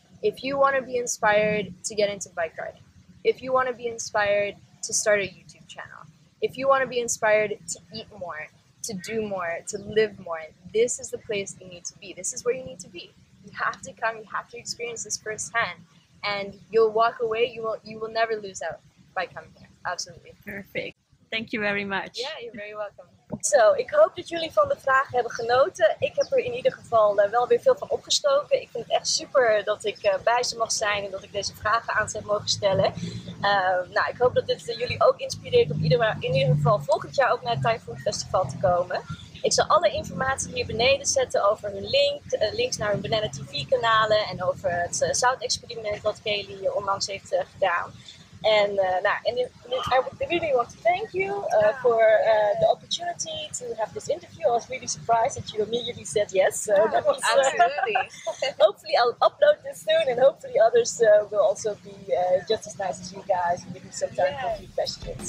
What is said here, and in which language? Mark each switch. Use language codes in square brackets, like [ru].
[en] If you want to be inspired to get into bike riding, if you want to be inspired to start a YouTube channel, if you want to be inspired to eat more, to do more, to live more, this is the place you need to be. This is where you need to be. You have to come, you have to experience this firsthand, and you'll walk away, you will never lose out by coming here. Absolutely. Perfect. Thank you very much. Yeah, you're very welcome. [nl] Zo, ik hoop dat jullie van de vragen hebben genoten. Ik heb er in ieder geval wel weer veel van opgestoken. Ik vind het echt super dat ik bij ze mag zijn en dat ik deze vragen aan ze heb mogen stellen. Nou, ik hoop dat dit jullie ook inspireert om in ieder geval volgend jaar ook naar het ThaiFruit Festival te komen. Ik zal alle informatie hier beneden zetten over hun links naar hun Banana TV kanalen en over het zoutexperiment wat Kaylee onlangs heeft gedaan. [en] And I really want to thank you for the opportunity to have this interview. I was really surprised that you immediately said yes. So that was, absolutely. Hopefully I'll upload this soon, and hopefully others will also be just as nice as you guys and give you some time for a few questions.